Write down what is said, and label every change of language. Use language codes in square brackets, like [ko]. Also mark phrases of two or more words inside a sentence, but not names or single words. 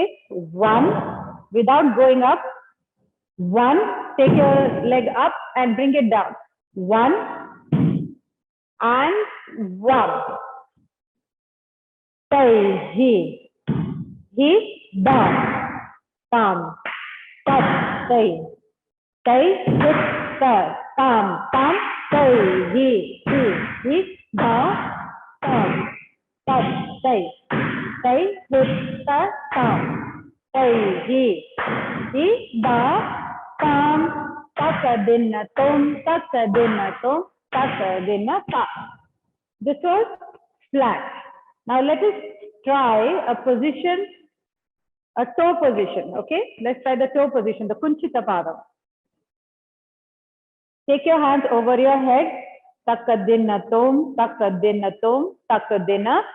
[en] 1, without going up. 1, take your leg up and bring it down. 1 and 1. Tai, he, down, tam, tat, tai, hit, tam, tam, tai, he, down, tam, tat, tai, hit, tam, tai, he, down, tam, takadinna, tom, takadinna, ta. This was flat. Now let us try a position, a toe position, okay? Let's try the toe position, the Kunchita Padam. Take your hands over your head, takadinna tom, takadinna.